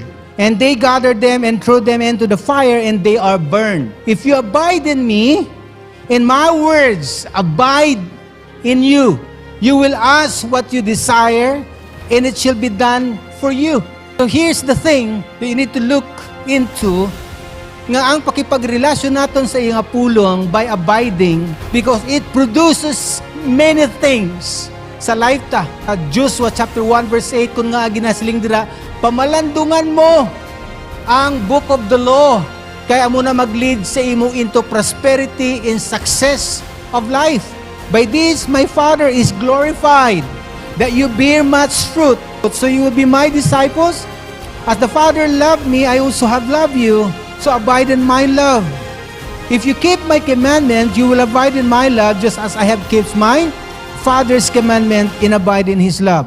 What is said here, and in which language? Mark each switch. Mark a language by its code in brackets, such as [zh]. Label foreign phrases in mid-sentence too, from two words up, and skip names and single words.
[en] And they gather them and throw them into the fire, and they are burned. If you abide in me, and my words abide in you, you will ask what you desire, and it shall be done for you. So here's the thing that you need to look into, [hil] nga ang pakipagrelasyon naton sa iyang pulong [en] by abiding, because it produces many things [hil] sa life ta. Joshua [en] chapter 1 verse 8, [hil] kung nga ginasiling dira, pamalandungan mo ang [en] book of the law, [hil] kaya mo na mag-lead sa imo [en] into prosperity and success of life. By this my Father is glorified, that you bear much fruit, so you will be my disciples. As the Father loved me, I also have loved you, so abide in my love. If you keep my commandment, you will abide in my love, just as I have kept my Father's commandment and abide in His love.